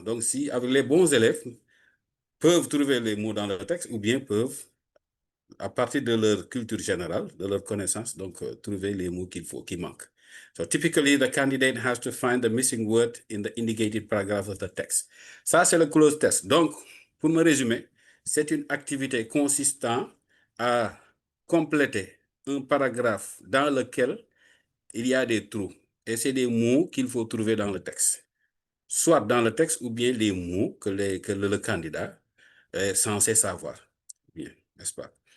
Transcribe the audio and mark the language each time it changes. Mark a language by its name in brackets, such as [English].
[French] Donc, si avec les bons élèves peuvent trouver les mots dans le texte ou bien peuvent, à partir de leur culture générale, de leur connaissance, donc trouver les mots qui manquent. [English] So typically, the candidate has to find the missing word in the indicated paragraph of the text. [French] Ça, c'est le close test. Donc, pour me résumer, c'est une activité consistant à compléter un paragraphe dans lequel il y a des trous. Et c'est des mots qu'il faut trouver dans le texte. Soit dans le texte ou bien les mots que le candidat est censé savoir. Bien, n'est-ce pas?